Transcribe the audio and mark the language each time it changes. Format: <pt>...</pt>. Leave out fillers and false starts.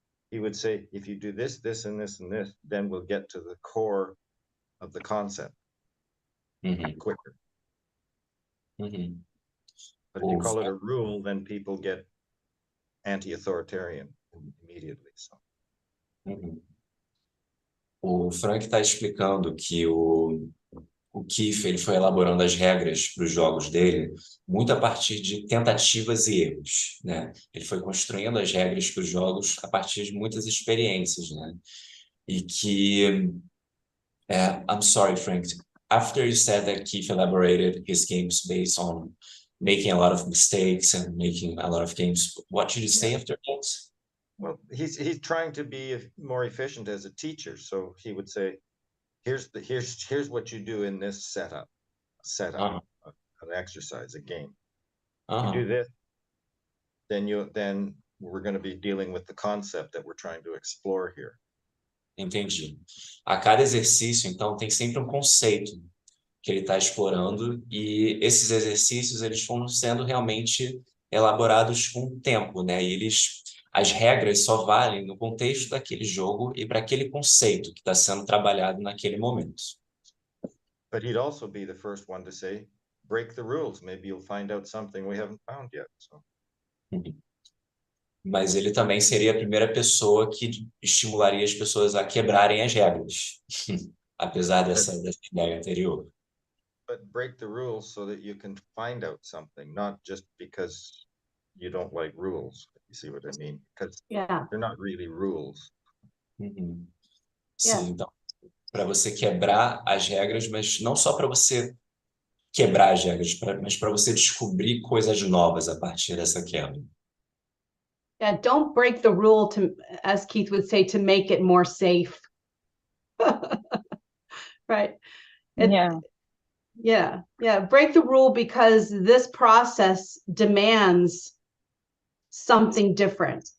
<en>He would say, if you do this, this, and this, and this, then we'll get to the core of the concept quicker. But if you call it a rule, then people get anti-authoritarian immediately. So.</en> <pt>O Frank está explicando que o Keith ele foi elaborando as regras para os jogos dele muito a partir de tentativas e erros, né? Ele foi construindo as regras para os jogos a partir de muitas experiências, né? E que</pt> <en>I'm sorry, Frank. After you said that Keith elaborated his games based on making a lot of mistakes and making a lot of games, what did you say after that? Well, he's trying to be more efficient as a teacher, so he would say, here's what you do in this setup an exercise, a game. You do this, then we're going to be dealing with the concept that we're trying to explore here.</en> <pt>Entendi. A cada exercício, então, tem sempre um conceito que ele está explorando, e esses exercícios eles vão sendo realmente elaborados com o tempo, né? E as regras só valem no contexto daquele jogo e para aquele conceito que está sendo trabalhado naquele momento.</pt> <en>But he'd also be the first one to say, break the rules. Maybe you'll find out something we haven't found yet. So.</en> <pt>Mas ele também seria a primeira pessoa que estimularia as pessoas a quebrarem as regras, apesar dessa ideia anterior.</pt> <en>But break the rules so that you can find out something, not just because you don't like rules. You see what I mean? Because they're not really rules.</en> <pt>Sim, então, para você quebrar as regras, mas não só para você quebrar as regras, mas para você descobrir coisas novas a partir dessa quebra.</pt> <en>Yeah, don't break the rule to, as Keith would say, to make it more safe. Right. It- Yeah. Yeah. Break the rule because this process demands something different.</en>